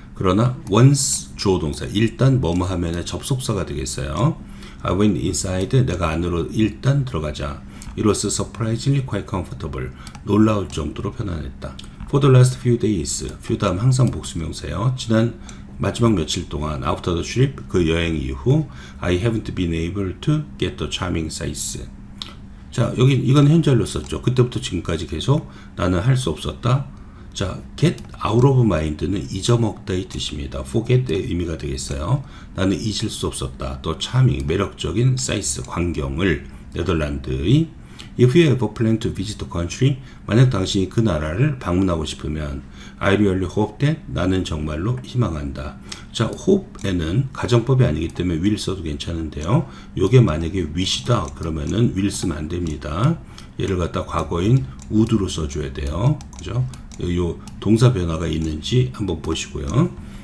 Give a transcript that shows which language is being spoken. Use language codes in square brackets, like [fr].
[ko] 그러나 once 주어 동사, 일단 뭐뭐 하면의 접속사가 되겠어요. [en] I went inside, [ko] 내가 안으로 일단 들어가자. [en] It was surprisingly quite comfortable. [ko] 놀라울 정도로 편안했다. [en] For the last few days, few [ko] 다음 항상 복수명사예요. 지난 마지막 며칠 동안 [en] after the trip, [ko] 그 여행 이후 [en] I haven't been able to get the charming sights. [ko] 자, 여기 이건 현재로 썼죠. 그때부터 지금까지 계속 나는 할 수 없었다. 자, get out of mind는 잊어먹다 이 뜻입니다. forget의 의미가 되겠어요. 나는 잊을 수 없었다. 또 charming, 매력적인 sights, 광경을. 네덜란드의 [en] If you ever plan to visit the country, [ko] 만약 당신이 그 나라를 방문하고 싶으면 [en] I really hope that, [ko] 나는 정말로 희망한다. 자, hope에는 가정법이 아니기 때문에 will 써도 괜찮은데요. 요게 만약에 wish다 그러면은 will 쓰면 안 됩니다. 얘를 갖다 과거인 would로 써줘야 돼요. 그죠? 요 동사 변화가 있는지 한번 보시고요.